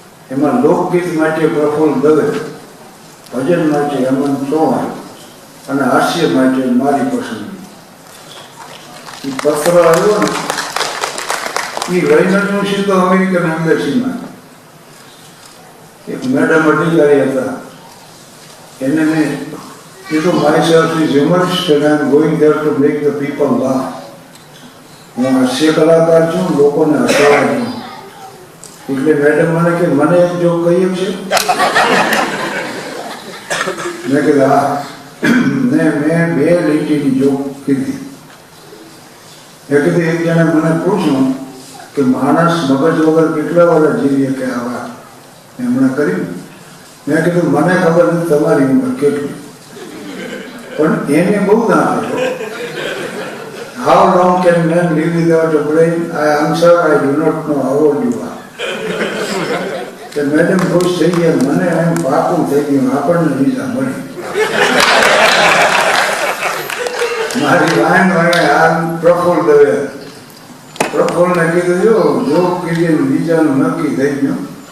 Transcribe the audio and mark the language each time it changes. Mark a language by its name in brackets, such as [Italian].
[Gujarati] એમાં લોકગીત માટે પ્રફુલ્લ દવે, ભજન માટે હેમંત ચૌહાણ અને હાસ્ય માટે મારી પસંદગી. એ પત્ર આવ્યો ને એ લઈને હું સીધો અમેરિકન એમ્બેસીમાં. એક મેડમ અધિકારી હતા, એને મેં કીધું [English] myself is humorist and I am going there to make the people laugh. [Gujarati] હું હાસ્ય કલાકાર છું, લોકોને હસાવવા છું. એટલે મેડમ મને કે મને એક જોક કહીએ છે. મેં કીધું હા. મેં 2 લીટીની જોક કીધી. મેં કીધું એક જણે મને પૂછ્યું કે માણસ મગજ વગર કેટલા વર્ષ જીવીએ કે આ વાત એમણે કર્યું. મેં કીધું મને ખબર નથી તમારી ઉંમર કેટલી, પણ એને બહુ ના આપ્યો. [English] How long can man live without a brain? I answer, I do not know how old you are. [Gujarati] કે મેડમ ખુશ થઈ ગયા, મને એમ પાકું થઈ ગયું આપણને વિઝા મળી. મારી વાન વાણે આ પ્રફુલ્લ દવે, પ્રફુલ્લને કીધું જો કીધું વિઝાનું નક્કી થઈ ગયું.